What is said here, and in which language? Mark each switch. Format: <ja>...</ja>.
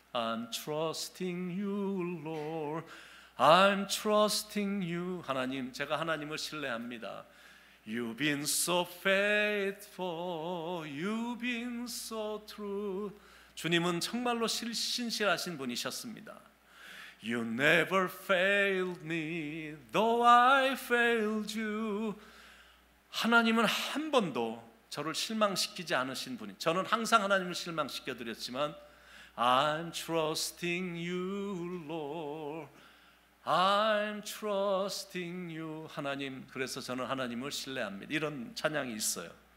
<en>I'm trusting you, Lord. I'm trusting you.</en> <ko>하나님, 제가 하나님을 신뢰합니다.</ko> <en>You've been so faithful. You've been so true.</en> <ko>주님은 정말로 신실하신 분이셨습니다.</ko> <en>You never failed me, though I failed you.</en> <ko>하나님은 한 번도 저를 실망시키지 않으신 분이. 저는 항상 하나님을 실망시켜 드렸지만</ko> <en>I'm trusting you, Lord. I'm trusting you.</en> <ko>하나님, 그래서 저는 하나님을 신뢰합니다. 이런 찬양이 있어요.</ko>